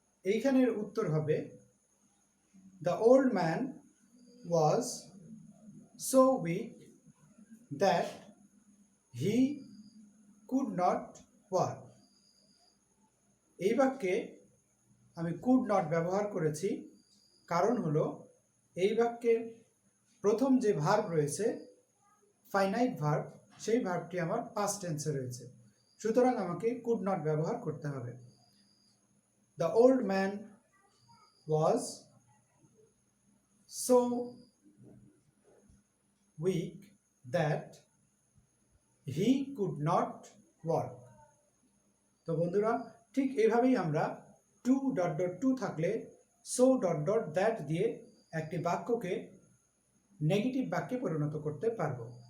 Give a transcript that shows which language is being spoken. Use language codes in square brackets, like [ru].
[bn] এইখানের উত্তর হবে [en] the old man was so weak that he could not work. [bn] এই বাক্যে আমি could not ব্যবহার করেছি, কারণ হলো এই বাক্যের প্রথম যে ভার্ব রয়েছে ফাইনাইট ভার্ব, সেই ভার্বটি আমার পাস্ট টেন্সে রয়েছে, সুতরাং আমাকে could not ব্যবহার করতে হবে। [en] The old man was so weak that he could not work. [bn] তো বন্ধুরা, ঠিক এভাবেই আমরা টু ডট ডট টু থাকলে সো ডট ডট দ্যাট দিয়ে একটি বাক্যকে নেগেটিভ বাক্যে পরিণত করতে পারবো।